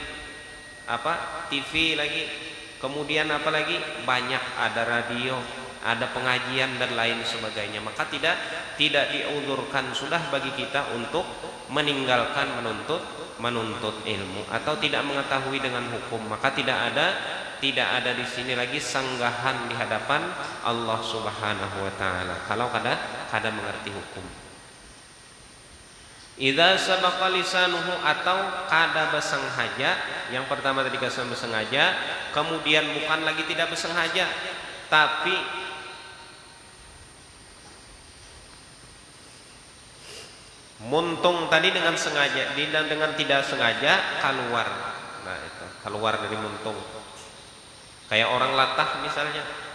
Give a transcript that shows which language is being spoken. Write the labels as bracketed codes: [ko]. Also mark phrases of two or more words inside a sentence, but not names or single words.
[id] TV lagi, kemudian apa lagi, banyak, ada radio, ada pengajian dan lain sebagainya, maka tidak diuzurkan sudah bagi kita untuk meninggalkan menuntut ilmu atau tidak mengetahui dengan hukum. Maka tidak ada di sini lagi sanggahan di hadapan Allah [ar] سبحانه وتعالى [id] kalau kada mengerti hukum. [ar] إذا سبق لسانه, [id] atau kada bersengaja. Yang pertama tadi kada bersengaja, kemudian bukan lagi tidak bersengaja, tapi muntung tadi dengan sengaja dan dengan tidak sengaja keluar. Nah, itu keluar dari muntung. Kayak orang latah misalnya.